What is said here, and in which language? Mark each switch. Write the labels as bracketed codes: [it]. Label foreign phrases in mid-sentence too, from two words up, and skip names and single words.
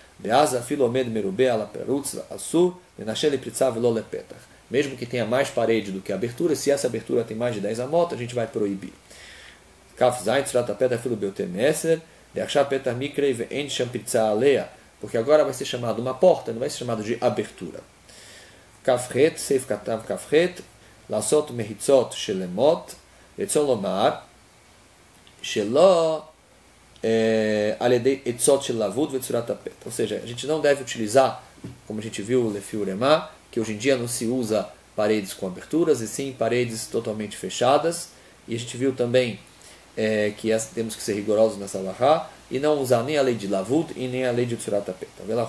[pt] Mesmo que tenha mais parede do que abertura, se essa abertura tem mais de 10 amot, a gente vai proibir. Porque agora vai ser chamado uma porta, não vai ser chamado de abertura. [he] כפרת סעיף כתב כפרת לעשות מחיצות שלמות רצונו לומר שלא [pt] ou seja, a gente não deve utilizar, como a gente viu o Lefi Urema, que hoje em dia não se usa paredes com aberturas, e sim paredes totalmente fechadas. E a gente viu também que temos que ser rigorosos nessa alahá e não usar nem a lei de lavud e nem a lei de [he] צורת הפתח.